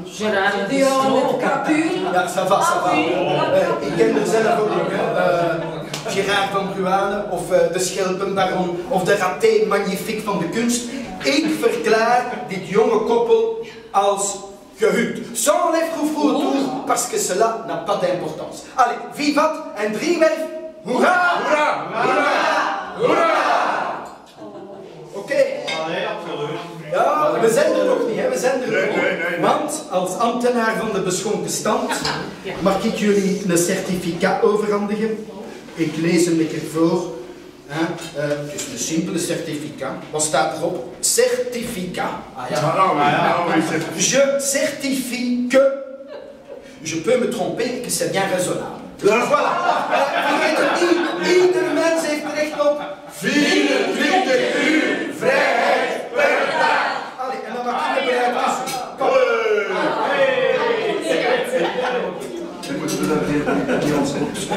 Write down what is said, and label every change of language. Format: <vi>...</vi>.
<nl>Gérard Dion met Capuille. Ja,</nl> <fr>ça va, ça va.</fr> <nl>Ik ken er zelf ook nog, hè. Gérard van Bruane, of de Schelpenbaron, of de</nl> <fr>raté magnifique</fr> <nl>van de kunst. Ik verklaar dit jonge koppel als gehuwd.</nl> <fr>Sans les froufrous, parce que cela n'a pas d'importance.</fr> <nl>Allez, vivat en 3 wijf. Hoera! Hoera! Hoera! Hoera! Oké. Allee, absoluut. Ja, we zijn er nog niet, hè. We zijn er nog niet. Nee. Want als ambtenaar van de beschonken stand mag ik jullie een certificaat overhandigen. Ik lees hem een keer voor. Het is een simpele certificaat. Wat staat erop? Certificaat. Ah ja.</nl> <fr>Je certifie que je peux me tromper et que c'est bien raisonnable.</fr> <nl>Dus voilà. Vergeet het niet. Ieder mens heeft recht op 24 uur vrijheid per dag. Allee, en dan mag je er bereid tussen. Kom. Dan moeten we dat niet ons op</nl>